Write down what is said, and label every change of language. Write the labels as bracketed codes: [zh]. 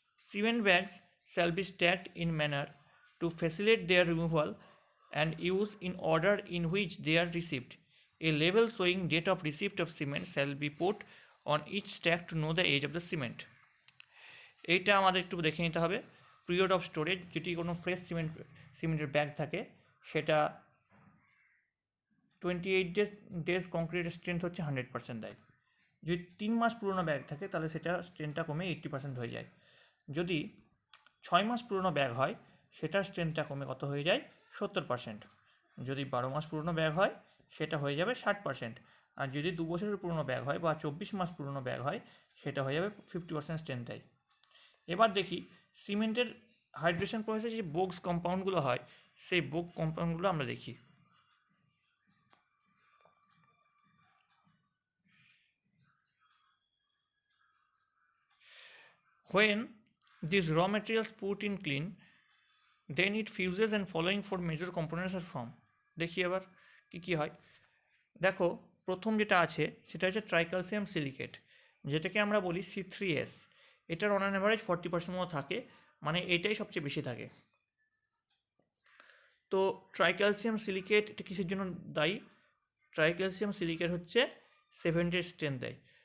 [en] Cement bags shall be stacked in manner to facilitate their removal and use in order in which they are received. A label showing date of receipt of cement shall be put on each stack to know the age of the cement. [bn] এইটা আমাদের একটু দেখে নিতে হবে। Period of storage, যেটি কোনো fresh সিমেন্টের bag থাকে সেটা 28 ডেজ কংক্রিটের স্ট্রেংথ হচ্ছে 100% দেয়। যদি 3 মাস পুরনো ব্যাগ থাকে তাহলে সেটা স্ট্রেংথটা কমে 80% হয়ে যায়। যদি 6 মাস পুরনো ব্যাগ হয় সেটার স্ট্রেংথটা কমে কত হয়ে যায়? 70%। যদি 12 মাস পুরনো ব্যাগ হয় সেটা হয়ে যাবে 60%। আর যদি 2 বছরের পুরনো ব্যাগ হয় বা 24 মাস পুরনো ব্যাগ হয় সেটা হয়ে যাবে 50% স্ট্রেংথ দেয়। এবার দেখি সিমেন্টের হাইড্রেশন প্রসেসে যে বোগস কম্পাউন্ডগুলো হয় সেই বোগ কম্পাউন্ডগুলো আমরা দেখি। [en] When these raw materials put in clean, then it fuses and following four major components are formed. [bn] দেখি এবার কী হয়। দেখো প্রথম যেটা আছে সেটা হচ্ছে ট্রাইক্যালসিয়াম সিলিকেট, যেটাকে আমরা বলি C3S। এটার [en] on an average [bn] 40% মতো থাকে, মানে এটাই সবচেয়ে বেশি থাকে। তো ট্রাইক্যালসিয়াম সিলিকেট এটা কিসের জন্য দায়ী? ট্রাইক্যালসিয়াম সিলিকেট হচ্ছে সিমেন্টের স্ট্রেংথ দেয়।